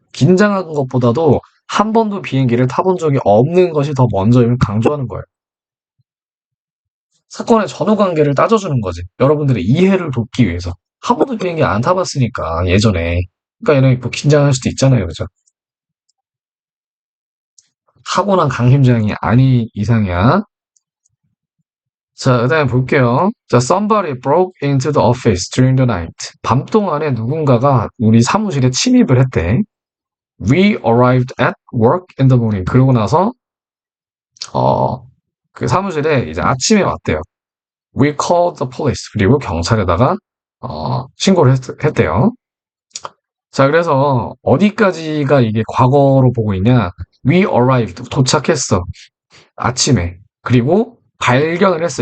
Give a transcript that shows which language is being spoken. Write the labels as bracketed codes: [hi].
[ko] 긴장한 것보다도 한 번도 비행기를 타본 적이 없는 것이 더 먼저임을 강조하는 거예요 사건의 전후 관계를 따져주는 거지. 여러분들의 이해를 돕기 위해서. 한 번도 비행기 안 타봤으니까, 예전에. 그러니까 얘는 뭐 긴장할 수도 있잖아요. 그죠? 타고난 강심장이 아닌 이상이야. 자, 그 다음에 볼게요. 자, [en] somebody broke into the office during the night. [ko] 밤 동안에 누군가가 우리 사무실에 침입을 했대. [en] We arrived at work in the morning. [ko] 그러고 나서, 어, 그 사무실에 이제 아침에 왔대요. [en] We called the police. [ko] 그리고 경찰에다가, 신고를 했대요. 자, 그래서 어디까지가 이게 과거로 보고 있냐? [en] We arrived. [ko] 도착했어. 아침에. 그리고 발견을 했어.